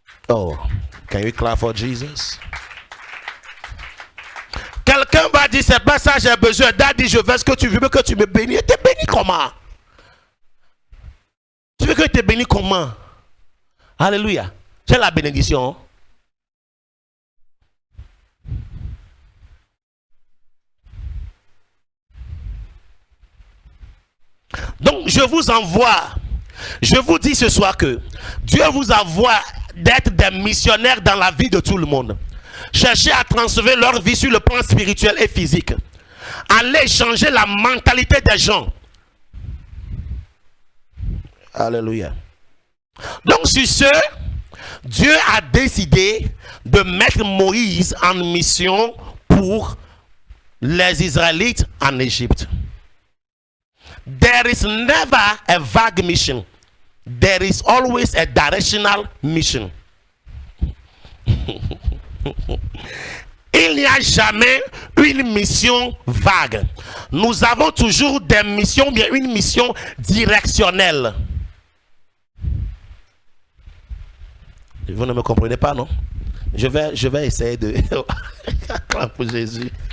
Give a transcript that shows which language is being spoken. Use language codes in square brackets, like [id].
[en] Oh, can you clap for Jesus? [fr] Quelqu'un va dire c'est pas ça j'ai besoin. Daddy, je veux ce que tu veux que tu me bénis. Et t'es béni comment? Tu veux que tu es béni comment? Alléluia. C'est la bénédiction. Donc je vous envoie. Je vous dis ce soir que Dieu vous envoie d'être des missionnaires dans la vie de tout le monde. Cherchez à transférer leur vie sur le plan spirituel et physique. Allez changer la mentalité des gens. Alléluia. Donc sur ce, Dieu a décidé de mettre Moïse en mission pour les Israélites en Égypte. [en] There is never a vague mission. There is always a directional mission. [fr] Il n'y a jamais une mission vague. Nous avons toujours des missions, bien une mission directionnelle. Vous ne me comprenez pas, non? Je vais essayer de... pour Jésus.